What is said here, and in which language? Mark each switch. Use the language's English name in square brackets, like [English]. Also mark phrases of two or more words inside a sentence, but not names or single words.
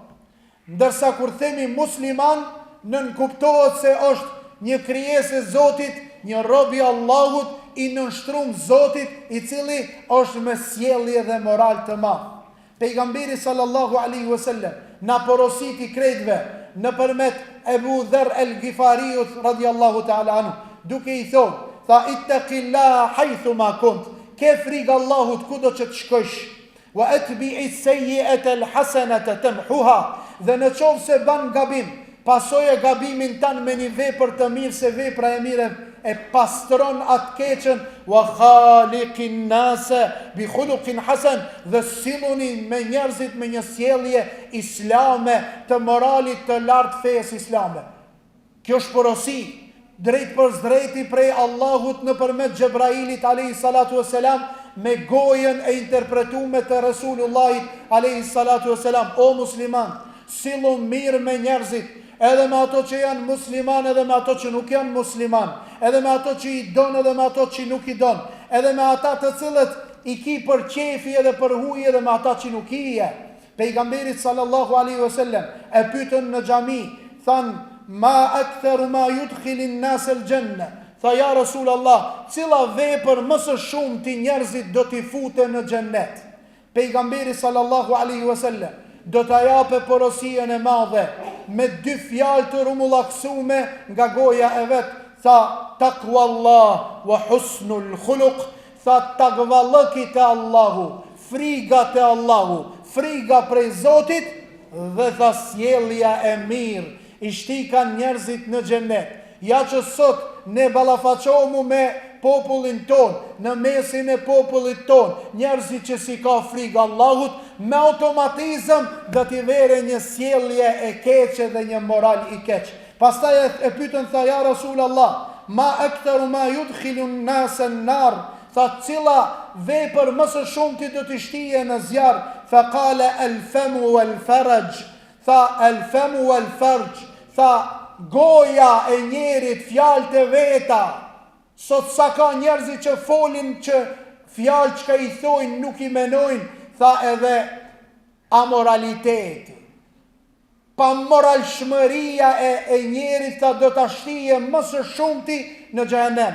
[Albanian] Ndërsa kur themi musliman, nën kuptohet se është një krijesë e Zotit, një rob I Allahut, I nënshtruar Zotit, I cili është me sjellje dhe moral të madh. Pejgamberi [Arabic] صلى الله عليه وسلم [Albanian] na porositi krejtve nëpërmет Ebu Dherr el-Ghifariut [Arabic] رضي الله تعالى عنه, [Albanian] duke I thonë, tha ittaqillaha [Arabic] حيثما كنت, [Albanian] ke frikë Allahut kudo që të shkosh, [Arabic] وأتبع السيئة الحسنة تمحها, [Albanian] dhe në qovë se ban gabim, pasoje gabimin tanë me një vepër të mirë, se vepra e mire e pastron atë keqen, [Arabic] وخالق الناس بخلق حسن, [Albanian] dhe silluni me njerëzit me një sjellje islame, të moralit të lartë fejes islame. Kjo është porosi drejt për drejti prej Allahut nëpërmjet Xhebrailit [Arabic] عليه الصلاة والسلام, [Albanian] me gojen e interpretuar të Resulullahit [Arabic] عليه الصلاة والسلام. [Albanian] O musliman, sillu mirë me njerëzit, edhe me ato që janë musliman, edhe me ato që nuk janë musliman, edhe me ato që I don, edhe me ato që nuk I don, edhe me ata të cilët I ki për qefi edhe për huj, edhe me ata që nuk I je. Pejgamberit [Arabic] صلى الله عليه وسلم [Albanian] e pyetën në xhami, than [Arabic] ما أكثر ما يدخل الناس الجنة. [Albanian] Tha [Arabic] يا رسول الله, [Albanian] cila vepër më së shumti njerëzit do t'i futen në xhennet? Pejgamberi [Arabic] صلى الله عليه وسلم [Albanian] do t'a jape porosien e madhe me dy fjalë të rumullaksume nga goja e vet. [Arabic] Tha تقوى الله وحسن الخلق. [Albanian] Tha takvallëki te Allahu, friga te Allahu, friga prej Zotit, dhe tha sjellja e mirë I shtikan njerëzit në xhennet. Ja që sot ne ballafaqohemi me popullin ton, në mesin e popullit ton, njerëzit që si ka frikë Allahut, me automatizëm do t'i vere një sjellje e keqe dhe një moral I keq. Pastaj e pyetën, tha [Arabic] يا رسول الله، ما أكثر ما يدخل الناس النار, [Albanian] tha cila vepër më së shumti do t'i shtije në zjarr? [Arabic] فقال الفم والفرج. Tha الفم والفرج. [Albanian] Tha goja e njerit, fjalët e veta. Sot sa ka njerëzit që folin që fjalë që I thojnë nuk I menojnë, tha edhe amoraliteti. Pa moralshmëria e njerit, tha do ta shtije më së shumti në xhehenem.